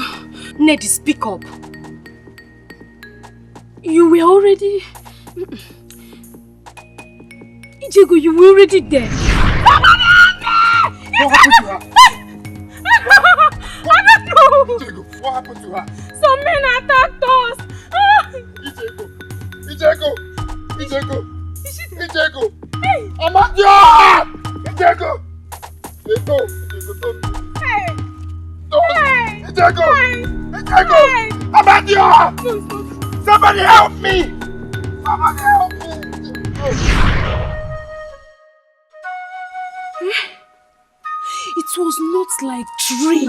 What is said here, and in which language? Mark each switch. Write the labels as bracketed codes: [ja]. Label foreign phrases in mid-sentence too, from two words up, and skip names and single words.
[en] Ned, speak up. You were already... Etiko, you were already there. Somebody help me! What happened to her? I don't know. Etiko, what happened to her? Some men attacked us. Etiko! Hey! Amadeo! Etiko! Don't. Hey! Etiko! Amadeo! Somebody help me! It was not like dream.